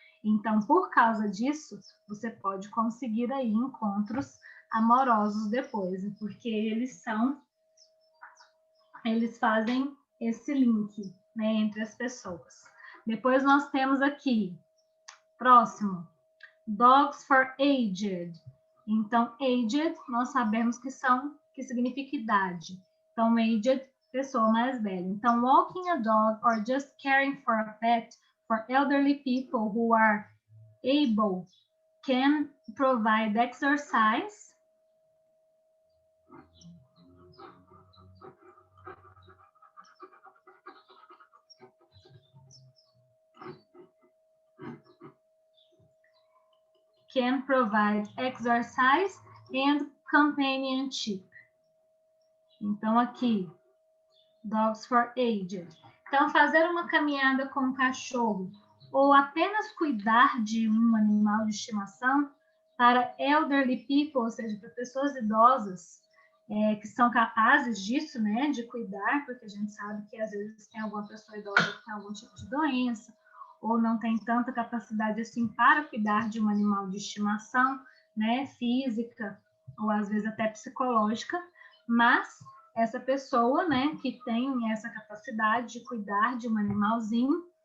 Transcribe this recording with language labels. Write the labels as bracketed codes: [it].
[pt] Então, por causa disso, você pode conseguir aí encontros amorosos depois, porque eles fazem esse link, né, entre as pessoas. Depois nós temos aqui, próximo, dogs for aged. Então, aged, nós sabemos que significa idade. Então, aged, pessoa mais velha. [en] Então, walking a dog or just caring for a pet for elderly people who are able can provide exercise. Can provide exercise and companionship. [pt] Então, aqui, dogs for aged. Então, fazer uma caminhada com um cachorro ou apenas cuidar de um animal de estimação para elderly people, ou seja, para pessoas idosas que são capazes disso, né, de cuidar, porque a gente sabe que às vezes tem alguma pessoa idosa que tem algum tipo de doença ou não tem tanta capacidade assim para cuidar de um animal de estimação, né, física ou às vezes até psicológica, mas essa pessoa, né, que tem essa capacidade de cuidar de um animalzinho,